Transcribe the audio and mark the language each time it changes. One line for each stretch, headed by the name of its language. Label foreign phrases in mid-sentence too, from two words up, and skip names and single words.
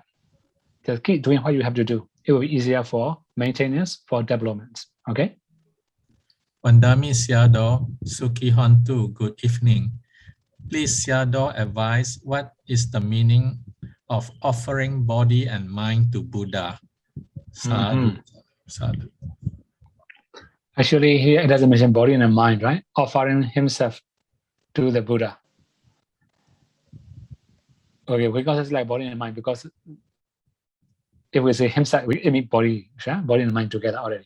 English: Just keep doing what you have to do. it will be easier for maintenance, for development. Okay.
Pali: Vandami Siado Suki Hontu,
English: good evening. Please, Siado, advise what is the meaning of offering body and mind to Buddha?
Pali: Sadhu. Sadhu.
English: Actually, here it doesn't mention body and mind, right? Offering himself to the Buddha. Okay, because it's like body and mind, because if we say himself, we mean body, body and mind together already.